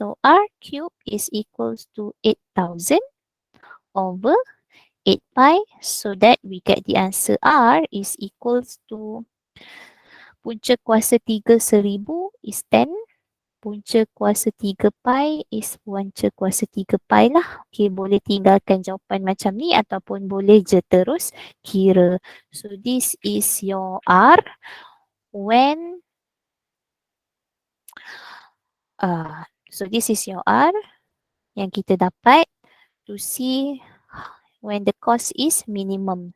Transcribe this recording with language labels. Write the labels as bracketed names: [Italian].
[English] So R cube is equals to 8000 over 8 pi. So that we get the answer R is equals to [Malay] punca kuasa 3 [English] 1000 is 10. [Malay] Punca kuasa 3 pi is punca kuasa 3 pi lah. Okay, boleh tinggalkan jawapan macam ni ataupun boleh je terus kira. [English] So this is your R when so this is your R [Malay] yang kita dapat [English] to see when the cost is minimum.